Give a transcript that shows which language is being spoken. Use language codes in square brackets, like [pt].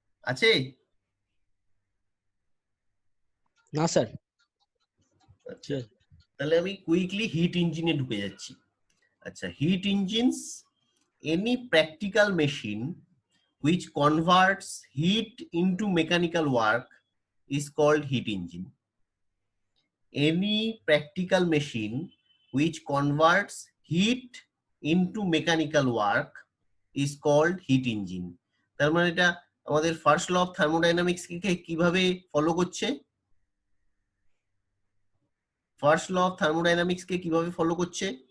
[bn] আছে? না স্যার। আচ্ছা, তাহলে আমি কুইকলি হিট ইঞ্জিনে ঢুকে যাচ্ছি। [en] আচ্ছা, heat engines any practical machine which converts heat into mechanical work is called heat engine. Any practical machine which converts heat into mechanical work is called heat engine. [bn] তার মানে এটা আমাদের ফার্স্ট ল অফ থার্মোডাইনামিক্স কে কিভাবে follow করছে, first law of thermodynamics কে কিভাবে follow করছে?